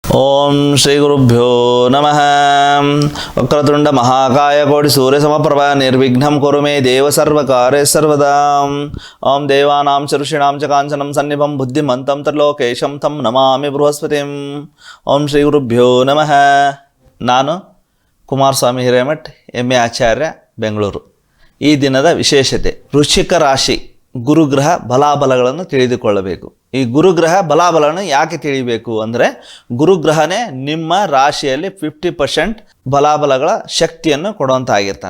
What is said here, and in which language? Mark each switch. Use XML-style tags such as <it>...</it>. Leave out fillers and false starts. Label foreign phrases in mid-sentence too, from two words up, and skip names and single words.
<sa>ಓಂ ಶ್ರೀ ಗುರುಭ್ಯೋ ನಮಃ. ವಕ್ರತುಂಡ ಮಹಾಕಾಯ ಕೋಟಿ ಸೂರ್ಯ ಸಮಪ್ರಭ ನಿರ್ವಿಘ್ನಂ ಕುರು ಮೇ ದೇವ ಸರ್ವಕಾರ್ಯ ಸರ್ವದಾ. ಓಂ ದೇವಾನಾಂ ಚ ಋಷೀಣಾಂ ಚ ಕಾಂಚನಂ ಸನ್ನಿಭಂ ಬುದ್ಧಿಮಂತಂ ತ್ರಿಲೋಕೇಶಂ ತಂ ನಮಾಮಿ ಬೃಹಸ್ಪತಿಂ. ಓಂ ಶ್ರೀ ಗುರುಭ್ಯೋ ನಮಃ.</sa> <kn>ನಾನು ಕುಮಾರಸ್ವಾಮಿ ಹಿರೇಮಠ್, MA ಆಚಾರ್ಯ, ಬೆಂಗಳೂರು. ಈ ದಿನದ ವಿಶೇಷತೆ ವೃಶ್ಚಿಕ ರಾಶಿ ಗುರುಗ್ರಹ ಬಲಾಬಲಗಳನ್ನು ತಿಳಿದುಕೊಳ್ಳಬೇಕು. ಈ ಗುರುಗ್ರಹ ಬಲಾಬಲವನ್ನು ಯಾಕೆ ತಿಳಿಬೇಕು ಅಂದರೆ, ಗುರುಗ್ರಹನೇ ನಿಮ್ಮ ರಾಶಿಯಲ್ಲಿ 50% ಬಲಾಬಲಗಳ ಶಕ್ತಿಯನ್ನು ಕೊಡುವಂತಾಗಿರ್ತಾನೆ.</kn>